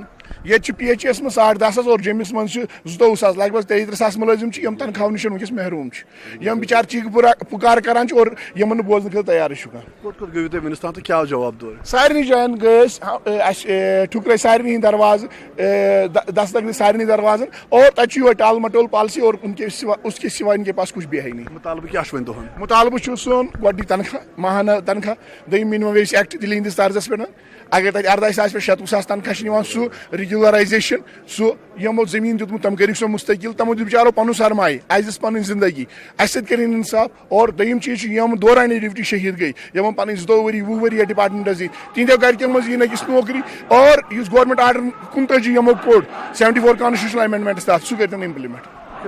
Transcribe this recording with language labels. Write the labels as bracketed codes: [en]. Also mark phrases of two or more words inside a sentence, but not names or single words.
[ks] یہ پی ایچ ایس مز 10,500 اور جمس من 22,000 لگ بھگ 33,000 ملازم یم تنخواہ نش ونکس محروم یم بچار چیخ پکار کران اور یمن بوزن خاطر تیار کوٚت کوٚت گٔیوٕ تُہۍ وٕنیُک تام تہٕ کیٛاہ جواب دور سارنی جاین گٔے ٹھُکرٲے سارنی ہٕنٛدۍ دروازٕ دستک دی سارنی دروازن اور تتہِ چھُ یِہوٚے ٹال مٹول پالسی [ur] اور اس کے سوا ان کے پاس کچھ بھی ہے نہیں [ks] مطالبہٕ کیٛاہ چھُ وۄنۍ تُہُنٛد مطالبہٕ چھُ سون گۄڈنیُک تنخواہ ماہانہ تنخواہ دوٚیِم [en] minimum wage act [ks] دِلہِ ہِنٛدِس طرزس پٮ۪ٹھ اگر تتہِ 18,000 پٮ۪ٹھ 37,000 تنخواہ چھِ نِوان سُہ ریگولرایزیشن سُہ یِمو زٔمیٖن دیُتمُت تِم کٔرِکھ سۄ مُستقل تِمو دیُت بِچارو پنُن سرمایہِ اَسہِ دِژ پنٕنۍ زندگی اَسہِ سۭتۍ کٔرِنۍ انصاف اور دوٚیِم چیٖز چھُ یِم دورانہِ ڈیوٹی شہیٖد گٔے یِمن پنٕنۍ 22 ؤری 20 ؤری یتھ ڈپارٹمنٹس دِتۍ تِہنٛدیو گرِکٮ۪ن منٛز یِن أکِس نوکری اور یُس گورمنٹ آرڈر 29 یِمو کوٚڑ 74 [en] constitutional amendments [ks] تحت سُہ کٔرۍتن امپلمنٹ